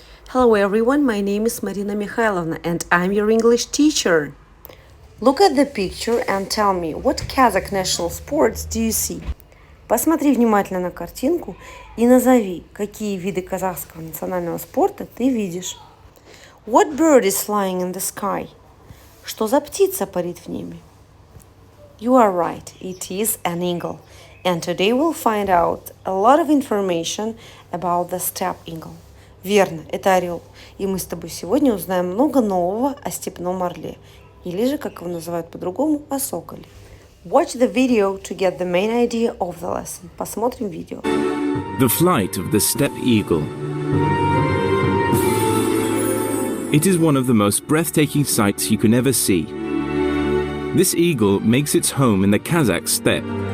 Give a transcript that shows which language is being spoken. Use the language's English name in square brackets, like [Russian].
[English] Hello everyone, my name is Marina Mikhailovna and I'm your English teacher. Look at the picture and tell me, what Kazakh national sports do you see? [Russian] Посмотри внимательно на картинку и назови, какие виды казахского национального спорта ты видишь. [English] What bird is flying in the sky? [Russian] Что за птица парит в небе? [English] You are right, it is an eagle. And today we'll find out a lot of information about the steppe eagle. [Russian] Верно, это орел. И мы с тобой сегодня узнаем много нового о степном орле. Или же, как его называют по-другому, о соколе. [English] Watch the video to get the main idea of the lesson. [Russian] Посмотрим видео. [English] The flight of the steppe eagle. It is one of the most breathtaking sights you can ever see. This eagle makes its home in the Kazakh steppe.